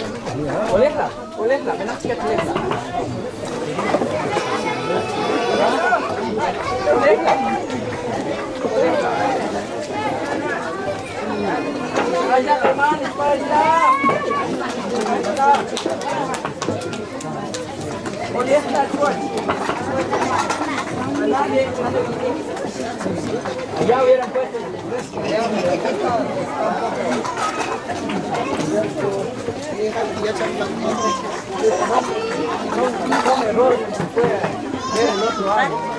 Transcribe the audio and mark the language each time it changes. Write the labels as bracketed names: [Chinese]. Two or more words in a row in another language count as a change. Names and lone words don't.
[Malay] Bolehlah. Bolehlah. Memang sikit bolehlah. Bolehlah. Bolehlah. Aja teman, aja. Bolehlah tuan. [Spanish] Ya hubieran puesto. Un error que se puede ver el otro año.